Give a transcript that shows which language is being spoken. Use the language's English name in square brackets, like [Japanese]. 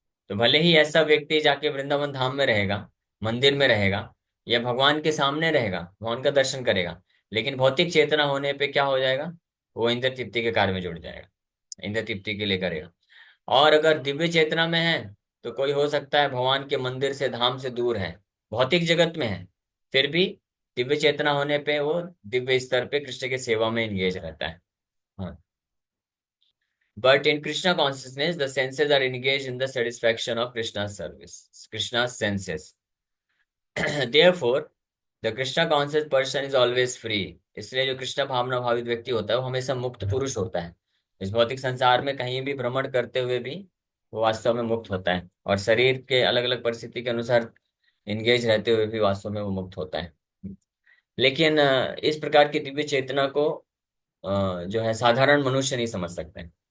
[Hindi] तो भले ही ऐसा व्यक्ति जाके वृंदावन धाम में रहेगा, मंदिर में रहेगा, या भगवान के सामने रहेगा, भगवान का दर्शन करेगा, लेकिन भौतिक चेतना होने पे क्या हो जाएगा, वो इंद्र तृप्ति के कार्य में जुड़ जाएगा, इंद्र तृप्ति के लिए करेगा। और अगर दिव्य चेतना में है, तो कोई हो सकता है भगवान के मंदिर से धाम से दूर है, भौतिक जगत में है, फिर भी दिव्य चेतना होने पे वो दिव्य स्तर पे कृष्ण की सेवा में इंगेज रहता है। हाँ। [English] But in Krishna consciousness, the senses are engaged in the satisfaction of Krishna's service, Krishna's senses. Therefore, the Krishna conscious person is always free. [Hindi] इसलिए जो कृष्ण भावना भावित व्यक्ति होता है वो हमेशा मुक्त पुरुष होता है। इस भौतिक संसार में कहीं भी भ्रमण करते हुए भी वो वास्तव में मुक्त होता है, और शरीर के अलग अलग परिस्थिति के अनुसार इंगेज रहते हुए भी वास्तव में वो मुक्त होता है। लेकिन इस प्रकार की दिव्य चेतना को जो है साधारण मनुष्य नहीं समझ सकते हैं।